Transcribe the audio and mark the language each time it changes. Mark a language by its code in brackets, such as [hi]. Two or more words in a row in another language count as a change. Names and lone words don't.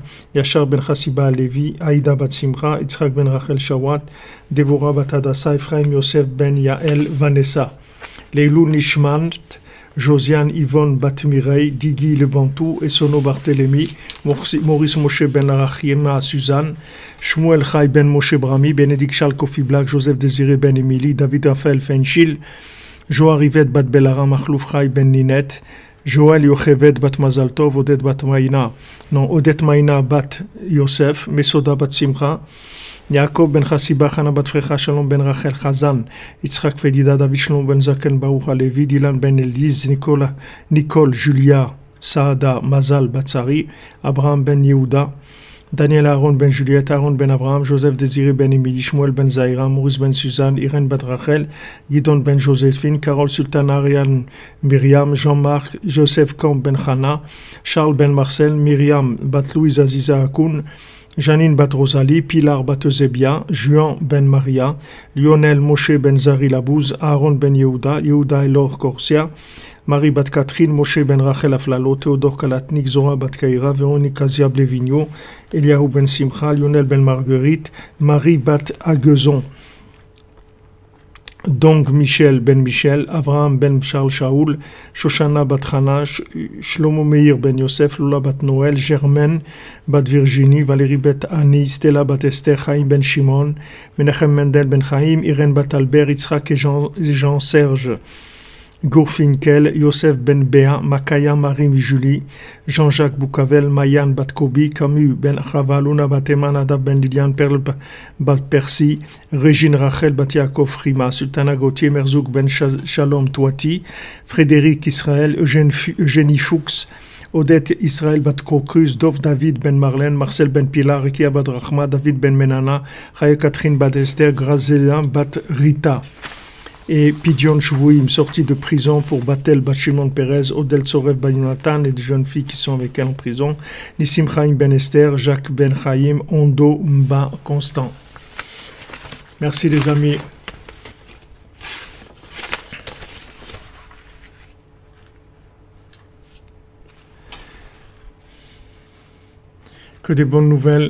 [fr] Yashar ben Chassiba Levi, Aïda bat Simcha, Yitzhak ben Rachel Shawat, Devorah bat Hadassah, Ephraim Yosef ben Yael, Vanessa, [he] לעילוי נשמת, [fr] Josiane Yvonne Batmirei, Digui Lebantou, Essono Barthélemy, Maurice Moshe Ben Arachima Suzanne, Shmuel Chai Ben Moshe Brami, Bénédicte Charles Kofi Black, Joseph Désiré Ben Émilie, David Raphaël Fenchil, Joa Rivette Bat Belara, Makhlouf Chai Ben Ninette, Joël Yochevet Bat Mazaltov, Odette Bat Maïna, non, Odette Maïna Bat Yosef, Mesoda Bat Simcha, Yaakov ben Chassiba, Chana bat Frecha, Shalom ben Rachel Chazan, Yitzhak Fedida, David Shalom ben Zaken, Baruch Alevi, Dylan ben Elise, Nicole, Julia, Saada, Mazal Batsari, Abraham ben Yehuda, Daniel Aaron ben Juliette, Aaron ben Abraham, Joseph Désiré ben Émilie, Shmuel ben Zaira, Maurice ben Suzanne, Irène bat Rachel, Gidon ben Joséphine, Carole Sultan, Ariane Myriam, Jean-Marc, Joseph Camp ben Chana, Charles ben Marcel, Myriam bat Louise Aziza Akoun, Janine bat Rosalie, Pilar bat Eusebia, Juan ben Maria, Lionel Moshe ben Zari Labouz, Aaron ben Yehuda, Yehuda Elor Corsia, Marie bat Catherine, Moshe ben Rachel Aflalo, Théodore Kalatnik, Zora bat Kaira, Véronique Azia Blevigno, Eliahu ben Simcha, Lionel ben Marguerite, Marie bat Aguezon, Donc Michel ben Michel, Avraham ben Charles Shaoul, Shoshana bat Hana, Shlomo Meir ben Yosef, Lola bat Noël, Germaine bat Virginie, Valérie bat Annie, Stella bat Esther, Chaim ben Shimon, Menachem Mendel ben Chaim, Irène bat Albert, Yitzhak et Jean-Serge, Gourfinkel, Yosef ben Béa, Makaya Marie Julie, Jean-Jacques Boucavel, Mayan bat Kobi, Camus ben Chava, Luna bat Eman, Adab ben Liliane, Perle bat Percy, Régine Rachel bat Yaakov Frima, Sultana Gauthier, Merzouk ben Shalom Touati, Frédéric Israël, Eugénie Fuchs, Odette Israël bat Crocus, Dov David ben Marlène, Marcel ben Pilar, Rekia bat Rachma, David ben Menana, Chaya Catherine bat Esther, Grazela bat Rita. Et [he] פדיון שבויים, [fr] sorti de prison pour Batel bat Shimon Perez, Odel Tsorev bat Yonatan et des jeunes filles qui sont avec elle en prison, Nissim Chaim ben Esther, Jacques ben Chaim, Ondo Mba Constant. Merci les amis. Que des bonnes nouvelles.